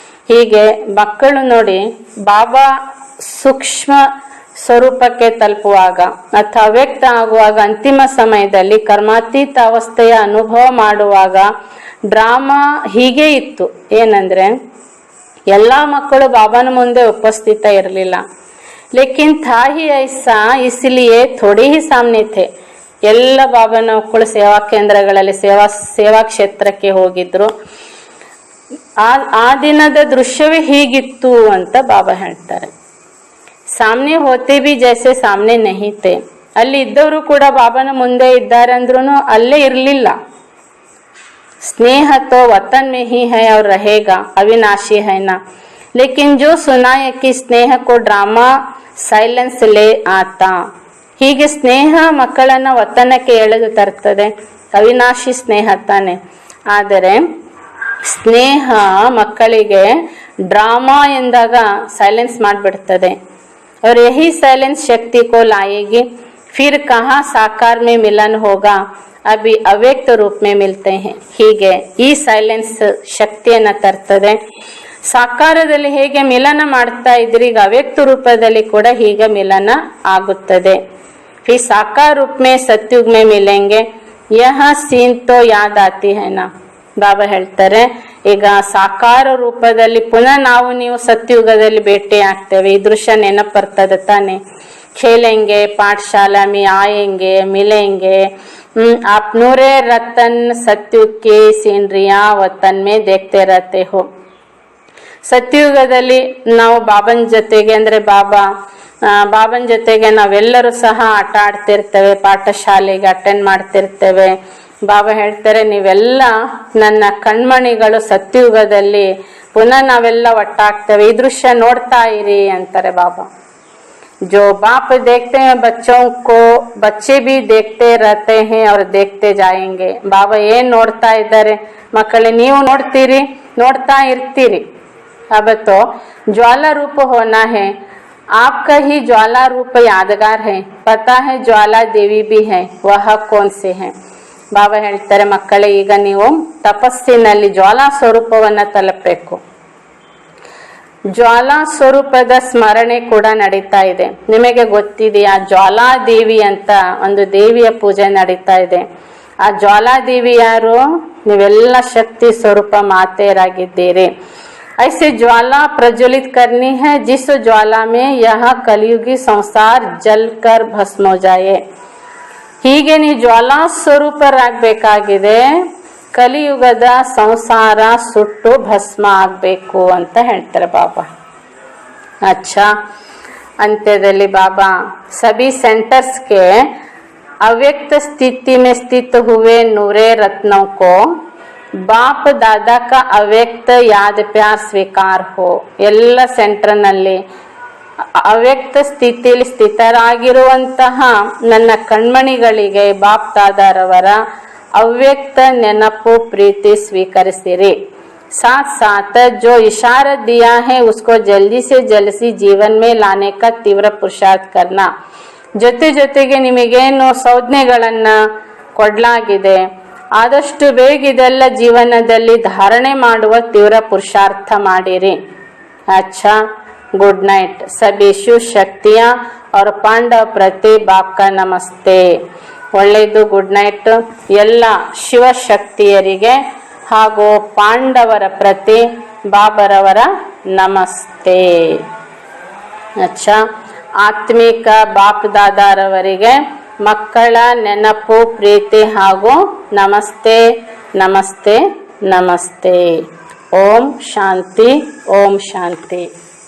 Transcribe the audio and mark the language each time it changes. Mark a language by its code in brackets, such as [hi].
[kn] ಹೀಗೆ ಮಕ್ಕಳು ನೋಡಿ ಬಾಬಾ ಸೂಕ್ಷ್ಮ ಸ್ವರೂಪಕ್ಕೆ ತಲುಪುವಾಗ ಅಥವಾ ಅವ್ಯಕ್ತ ಆಗುವಾಗ ಅಂತಿಮ ಸಮಯದಲ್ಲಿ ಕರ್ಮಾತೀತ ಅವಸ್ಥೆಯ ಅನುಭವ ಮಾಡುವಾಗ ಡ್ರಾಮಾ ಹೀಗೆ ಇತ್ತು. ಏನಂದ್ರೆ ಎಲ್ಲಾ ಮಕ್ಕಳು ಬಾಬಾನ ಮುಂದೆ ಉಪಸ್ಥಿತ ಇರಲಿಲ್ಲ. [hi] ಲೇಕಿನ್ था ही ऐसा, इसलिए थोड़े ही सामने थे. [kn] ಎಲ್ಲ ಬಾಬಾನ ಮಕ್ಕಳು ಸೇವಾ ಕೇಂದ್ರಗಳಲ್ಲಿ ಸೇವಾ ಕ್ಷೇತ್ರಕ್ಕೆ ಹೋಗಿದ್ರು. ಆ ದಿನದ ದೃಶ್ಯವೇ ಹೀಗಿತ್ತು ಅಂತ ಬಾಬಾ ಹೇಳ್ತಾರೆ. [hi] ಸಾಮ್ನೆ ಹೋತೆ ಬಿ ಜೈಸೆ ಸಾಮ್ನೆ ನಹಿ ಥೆ. [kn] ಅಲ್ಲಿ ಇದ್ದವರು ಕೂಡ ಬಾಬಾನ ಮುಂದೆ ಇದ್ದಾರೆ ಅಂದ್ರೂ ಅಲ್ಲೇ ಇರಲಿಲ್ಲ. [hi] स्नेह तो वतन में ही है और रहेगा, अविनाशी है ना. लेकिन जो सुना है कि स्नेह को ड्रामा ಸೈಲೆನ್ಸ್ ಲೇ ಆತ. [kn] ಹೀಗೆ ಸ್ನೇಹ ಮಕ್ಕಳನ್ನ ವತನಕ್ಕೆ ಎಳೆದು ತರ್ತದೆ, ಅವಿನಾಶಿ ಸ್ನೇಹ ತಾನೆ. ಆದರೆ ಸ್ನೇಹ ಮಕ್ಕಳಿಗೆ ಡ್ರಾಮಾ ಎಂದಾಗ ಸೈಲೆನ್ಸ್ ಮಾಡಿಬಿಡ್ತದೆ. [hi] और यही साइलेंस शक्ति को लाएगी. फिर कहाँ साकार में मिलन होगा, अभी ಅವ್ಯಕ್ತ ರೂಪ में मिलते हैं. [kn] ಹೀಗೆ ಈ ಸೈಲೆನ್ಸ್ ಶಕ್ತಿಯನ್ನ ತರ್ತದೆ. ಸಾಕಾರದಲ್ಲಿ ಹೇಗೆ ಮಿಲನ ಮಾಡ್ತಾ ಇದ್ರಿ, ಈಗ ಅವ್ಯಕ್ತ ರೂಪದಲ್ಲಿ ಕೂಡ ಹೀಗೆ ಮಿಲನ ಆಗುತ್ತದೆ. ಈ ಸಾಕಾರ ರೂಪ [hi] में सत्युग में मिलेंगे. यह सीन तो याद आती है ना. [kn] ಬಾಬಾ ಹೇಳ್ತಾರೆ, ಈಗ ಸಾಕಾರ ರೂಪದಲ್ಲಿ ಪುನಃ ನಾವು ನೀವು ಸತ್ಯುಗದಲ್ಲಿ ಭೇಟಿ ಆಗ್ತೇವೆ. ಈ ದೃಶ್ಯ ನೆನಪು ಬರ್ತದೆ ತಾನೆ. [hi] खेलेंगे पाठशाला में आएंगे मिलेंगे. आप नूरे रतन सत्युग की सीनरिया वतन में देखते रहते हो. [kn] ಸತ್ಯುಗದಲ್ಲಿ ನಾವು ಬಾಬನ್ ಜೊತೆಗೆ ಅಂದ್ರೆ ಬಾಬನ್ ಜೊತೆಗೆ ನಾವೆಲ್ಲರೂ ಸಹ ಆಟ ಆಡ್ತಿರ್ತೇವೆ, ಪಾಠಶಾಲೆಗೆ ಅಟೆಂಡ್ ಮಾಡ್ತಿರ್ತೇವೆ. ಬಾಬಾ ಹೇಳ್ತಾರೆ, ನೀವೆಲ್ಲ ನನ್ನ ಕಣ್ಮಣಿಗಳು, ಸತ್ಯುಗದಲ್ಲಿ ಪುನಃ ನಾವೆಲ್ಲ ಒಟ್ಟಾಗ್ತೇವೆ. ಈ ದೃಶ್ಯ ನೋಡ್ತಾ ಇರಿ ಅಂತಾರೆ ಬಾಬಾ. [hi] जो बाप देखते हैं बच्चों को, बच्चे भी देखते रहते हैं और देखते जाएंगे. [kn] ಬಾಬಾ ಏನ್ ನೋಡ್ತಾ ಇದ್ದಾರೆ, ಮಕ್ಕಳೇ ನೀವು ನೋಡ್ತೀರಿ, ನೋಡ್ತಾ ಇರ್ತೀರಿ. [hi] अब तो ज्वाला रूप होना है. आपका ही ज्वाला रूप यादगार है. पता है ज्वाला देवी भी है, वह कौन से है. [kn] ಬಾಬಾ ಹೇಳ್ತಾರೆ, ಮಕ್ಕಳೇ ಈಗ ನೀವು ತಪಸ್ಸಿನಲ್ಲಿ ಜ್ವಾಲಾ ಸ್ವರೂಪವನ್ನ ತಲುಪಬೇಕು. ಜ್ವಾಲಾ ಸ್ವರೂಪದ ಸ್ಮರಣೆ ಕೂಡ ನಡೀತಾ ಇದೆ. ನಿಮಗೆ ಗೊತ್ತಿದೆಯಾ, ಜ್ವಾಲಾ ದೇವಿ ಅಂತ ಒಂದು ದೇವಿಯ ಪೂಜೆ ನಡೀತಾ ಇದೆ. ಆ ಜ್ವಾಲಾ ದೇವಿ ಯಾರು? ನೀವೆಲ್ಲ ಶಕ್ತಿ ಸ್ವರೂಪ ಮಾತೆಯರಾಗಿದ್ದೀರಿ. [hi] ऐसे ज्वाला प्रज्वलित करनी है जिस ज्वाला में यह कलियुगी संसार जलकर भस्म हो जाए. [kn] ಹೀಗೆ ನೀವು ಜ್ವಾಲಾ ಸ್ವರೂಪರಾಗಬೇಕಾಗಿದೆ. ಕಲಿಯುಗದ ಸಂಸಾರ ಸುಟ್ಟು ಭಸ್ಮ ಆಗ್ಬೇಕು ಅಂತ ಹೇಳ್ತಾರೆ ಬಾಬಾ. [hi] अच्छा, अंत्यದಲ್ಲಿ ಬಾಬಾ सभी सेंटर्स के अव्यक्त स्थिति में स्थित हुए नूरे रत्नों को ಬಾಪ್ ದಾದಾ ಕಾ ಅವ್ಯಕ್ತ ಯಾದ್ ಪ್ಯಾರ್ ಸ್ವೀಕಾರ ಹೋ. [kn] ಎಲ್ಲ ಸೆಂಟರ್ನಲ್ಲಿ ಅವ್ಯಕ್ತ ಸ್ಥಿತಿಯಲ್ಲಿ ಸ್ಥಿತರಾಗಿರುವಂತಹ ನನ್ನ ಕಣ್ಮಣಿಗಳಿಗೆ ಬಾಪ್ ದಾದಾರವರ ಅವ್ಯಕ್ತ ನೆನಪು ಪ್ರೀತಿ ಸ್ವೀಕರಿಸಿರಿ. [hi] साथ साथ जो इशारा दिया है उसको जल्दी से जल्दी जीवन में लाने का तीव्र पुरुषार्थ करना. [kn] ಜೊತೆಗೆ ನಿಮಗೇನು ಸಂಜ್ಞೆಗಳನ್ನ ಕೊಡ್ಲಾಗಿದೆ, ಆದಷ್ಟು ಬೇಗ ಇದೆಲ್ಲ ಜೀವನದಲ್ಲಿ ಧಾರಣೆ ಮಾಡುವ ತೀವ್ರ ಪುರುಷಾರ್ಥ ಮಾಡಿರಿ. [hi] अच्छा, गुड नाइट. सभी शिव शक्तियां और पांडव प्रति बाप का नमस्ते. [kn] ಒಳ್ಳೆಯದು, ಗುಡ್ ನೈಟ್. ಎಲ್ಲ ಶಿವಶಕ್ತಿಯರಿಗೆ ಹಾಗೂ ಪಾಂಡವರ ಪ್ರತಿ ಬಾಬರವರ ನಮಸ್ತೆ. अच्छा, ಆತ್ಮಿಕ ಬಾಪ್ ದಾದಾರವರಿಗೆ ಮಕ್ಕಳ ನೆನಪು ಪ್ರೀತಿ ಹಾಗೂ ನಮಸ್ತೆ ನಮಸ್ತೆ ನಮಸ್ತೆ. ಓಂ ಶಾಂತಿ, ಓಂ ಶಾಂತಿ.